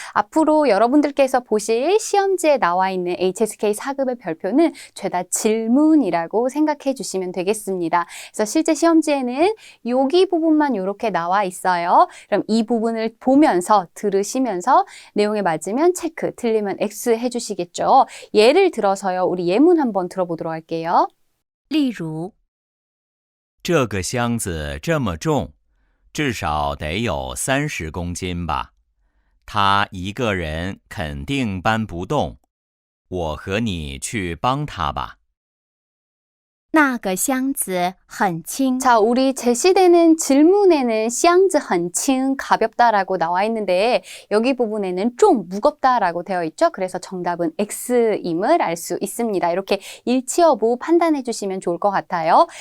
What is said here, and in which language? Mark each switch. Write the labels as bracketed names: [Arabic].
[Korean] 앞으로 여러분들께서 보실 시험지에 나와 있는 HSK 4급의 별표는 죄다 질문이라고 생각해 주시면 되겠습니다. 그래서 실제 시험지에는 여기 부분만 이렇게 나와 있어요. 그럼 이 부분을 보면서 들으시면서 내용에 맞으면 체크, 틀리면 X 해주시겠죠. 예를 들어서요. 우리 예문 한번 들어보도록 할게요. [Chinese] 例如这个箱子这么重，至少得有30公斤吧。他一个人肯定搬不动，我和你去帮他吧。那个箱子很轻。 [Korean] 자, 우리 제시되는 질문에는 샹즈 헌칭 가볍다라고 나와 있는데 여기 부분에는 좀 무겁다라고 되어 있죠. 그래서 정답은 X임을 알 수 있습니다. 이렇게 일치 여부 판단해 주시면 좋을 것 같아요.